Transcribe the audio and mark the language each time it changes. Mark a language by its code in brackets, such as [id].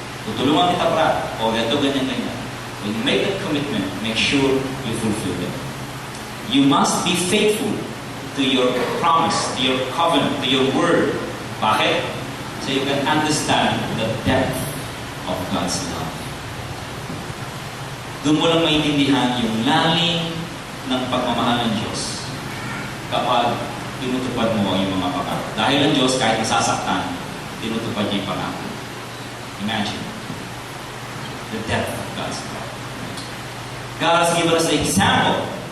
[tl] Tutulungan kita para, o ganito, ganyan. [en] When you make that commitment, make sure you fulfill it. You must be faithful to your promise, to your covenant, to your word. [tl] Bakit? [en] So you can understand the depth of God's love. [tl] Doon mo lang maintindihan yung lalim ng pagmamahal ng Diyos kapag tinutupad mo ang iyong mga pangako. Dahil ang Diyos, kahit nasasaktan, tinutupad niya yung pangako. [en] Imagine the depth of God's love. God has given us the example.